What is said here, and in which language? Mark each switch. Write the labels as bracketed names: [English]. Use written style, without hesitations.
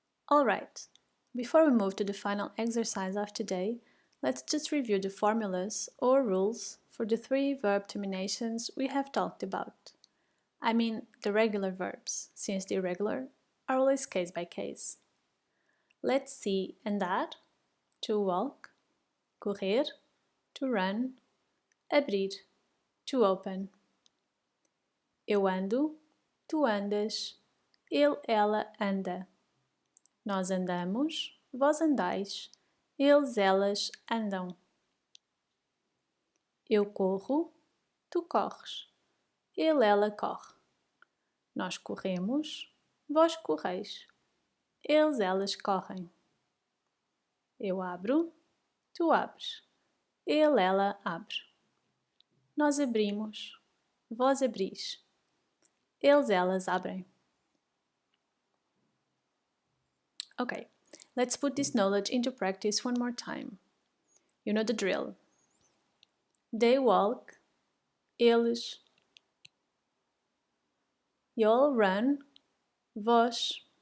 [English] Alright, before we move to the final exercise of today, let's just review the formulas or rules for the 3 verb terminations we have talked about. I mean the regular verbs, since the irregular are always case by case. Let's see andar, to walk, correr, to run, abrir, to open. [Portuguese] Eu ando, tu andas, ele, ela anda. Nós andamos, vós andais, eles, elas andam. Eu corro, tu corres, ele, ela corre. Nós corremos, vós correis, eles, elas correm. Eu abro, tu abres, ele, ela abre. Nós abrimos, vós abris, eles, elas abrem. [English] Okay, let's put this knowledge into practice one more time. You know the drill. They walk, eles. You all run, vós.